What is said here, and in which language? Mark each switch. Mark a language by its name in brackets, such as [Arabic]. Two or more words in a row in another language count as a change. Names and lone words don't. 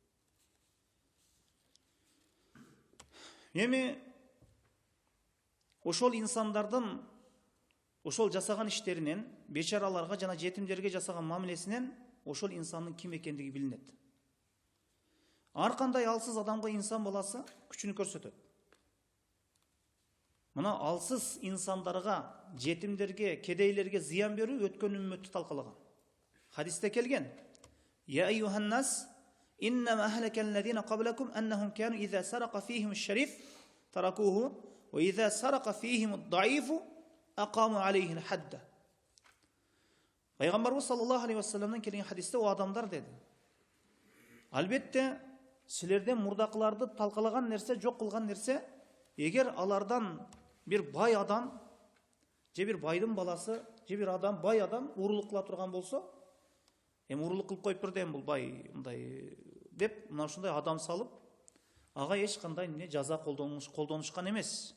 [Kyrgyz] Эми ошол инсандардын ошол жасаган иштеринен, бечараларга жана жетимдерге жасаган мамилесинен ошол инсандын ким экендиги билинет. Ар кандай алсыз адамга инсан баласы күчүнү көрсөтөт. Мына алсыз инсандарга, жетимдерге, кедейлерге зыян берүү өткөн үммөттү талкалаган. Хадисте келген: [Arabic] "يا أيها الناس، إنما أهلك الذين قبلكم أنهم كانوا إذا سرق فيهم الشريف تركوه، وإذا سرق فيهم الضعيف أقاموا عليه الحد." [Kyrgyz] Пайгамбарыбыз [Arabic] صلى الله عليه وسلم [Kyrgyz] келген хадисте: "О адамдар" деди. Албетте силерден мурдакыларды талкалаган нерсе, жок кылган нерсе, эгер алардан бир бай адам, же бир байдын баласы, же бир адам, бай адам урурлук кыла турган болсо, эми урурлук кылып коюп турду, эми бул бай мындай деп, мына ушундай адам салып, ага эч кандай жаза колдонушкан эмес.